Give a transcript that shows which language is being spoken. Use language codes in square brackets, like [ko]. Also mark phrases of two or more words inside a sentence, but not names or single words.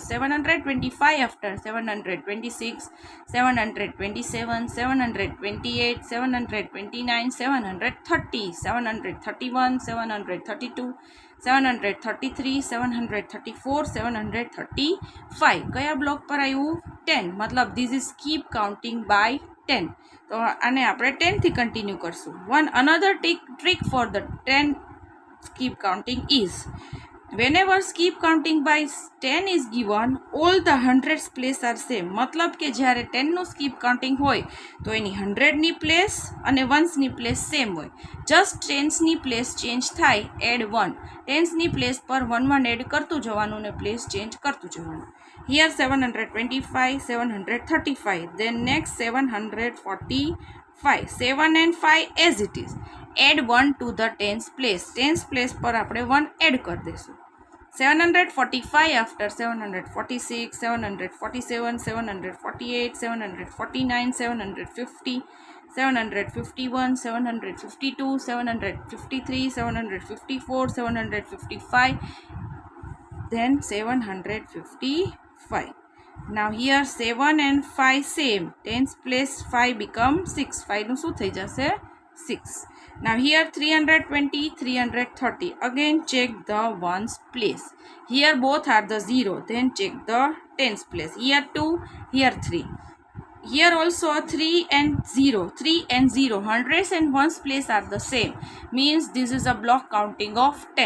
[en] 725 after 726, 727, 728, 729, 730, 731, 732, 733, 734, 735. [gu] કયા બ્લોક પર આવ્યું? [en] 10. મતલબ this is keep counting by 10. [gu] તો આને આપણે 10 થી કન્ટિન્યુ કરશું. [en] Another trick for the 10 keep counting is, whenever keep counting by 10 is given, all the hundreds place are same. [gu] મતલબ કે જ્યારે 10 નું [en] skip counting [gu] હોય તો એની 100 ની પ્લેસ અને 1s ની પ્લેસ સેમ હોય. જસ્ટ 10s ની પ્લેસ ચેન્જ થાય, એડ 1. 10s ની પ્લેસ પર 1 એડ કરતું જવાનું ને પ્લેસ ચેન્જ કરતું જવાનું. [en] Here 725, 735. Then next 745. 7 and 5 as it is. Add 1 to the 10s place. 10s place [gu] પર આપણે 1 એડ કરી દઈશું. [en] 745 after 746, 747, 748, 749, 750, 751, 752, 753, 754, 755, then 755. Now here 7 and 5 same. 10s place 5 become 6. [gu] 5 નું શું થઈ જશે? 6. [en] Now here 320, 330. Again check the 1s place. Here both are the 0. Then check the 10s place. Here 2, here 3. Here also 3 and 0. 3 and 0. Hundreds and 1s place are the same. Means this is a block counting of 10.